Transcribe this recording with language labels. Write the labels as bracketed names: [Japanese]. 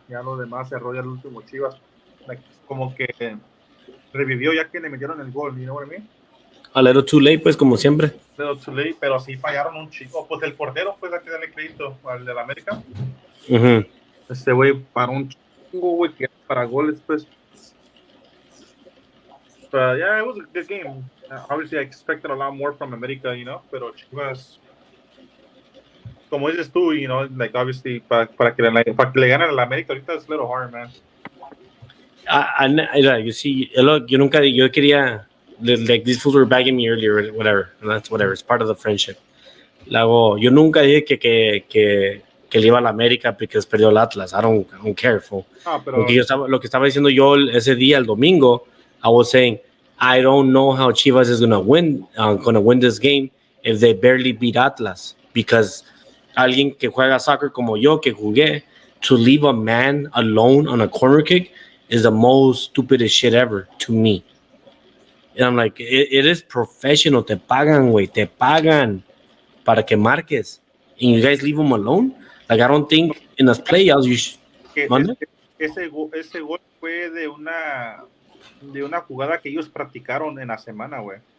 [Spanish] Ya lo demás cerró ya el último Chivas. [English] Like, [Spanish] como que revivió ya que le metieron el gol, [English] you know what I mean? A little too late, [Spanish] pues, como siempre. [English] A little too late, [Spanish] pero sí fallaron un chico. Pues el portero, pues hay que darle crédito al de la América. Este güey para un chingo, güey, que para goles, pues. [English] But yeah, it was a good game. Obviously, I expected a lot more from America, you know, [Spanish] pero Chivas, como dices tú, [English] you know, like obviously [Spanish] para que le ganen a la América ahorita [English] es a little hard, man. You see, look, [Spanish] yo quería, [English] like these fools were bagging me earlier, whatever, and that's whatever, it's part of the friendship. [Spanish] Luego, yo nunca dije que le iba a la América porque perdió el Atlas. [English] I don't care, fool. [Spanish] Pero lo que estaba diciendo yo ese día, el domingo, [English] I was saying, I don't know how Chivas is gonna win this game if they barely beat Atlas, because [Spanish] alguien que juega soccer como yo, que jugué, [English] to leave a man alone on a corner kick is the most stupidest shit ever to me. And I'm like, it is professional. [Spanish] Te pagan, güey. Te pagan para que marques. [English] And you guys leave him alone? Like, I don't think in the playoffs you should. [Spanish] Ese gol fue de una jugada que ellos practicaron en la semana, güey.